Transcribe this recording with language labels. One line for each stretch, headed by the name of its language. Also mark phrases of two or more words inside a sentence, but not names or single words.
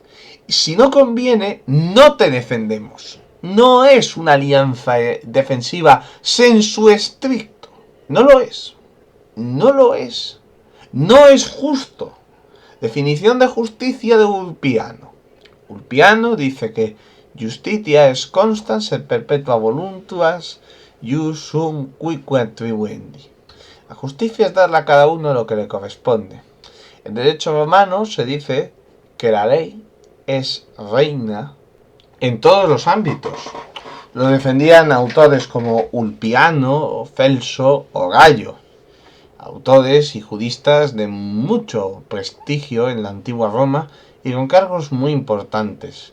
Spanish: Si no conviene, no te defendemos. No es una alianza defensiva
Latin: sensu stricto.
Spanish: No lo es. No es justo. Definición de justicia de Ulpiano. Ulpiano dice que
Latin: justitia es constans et perpetua voluntas ius sum cuique attribuendi.
Spanish: La justicia es darle a cada uno lo que le corresponde. En derecho romano se dice que la ley es reina en todos los ámbitos. Lo defendían autores como Ulpiano, Celso o Gallo, autores y juristas de mucho prestigio en la antigua Roma y con cargos muy importantes.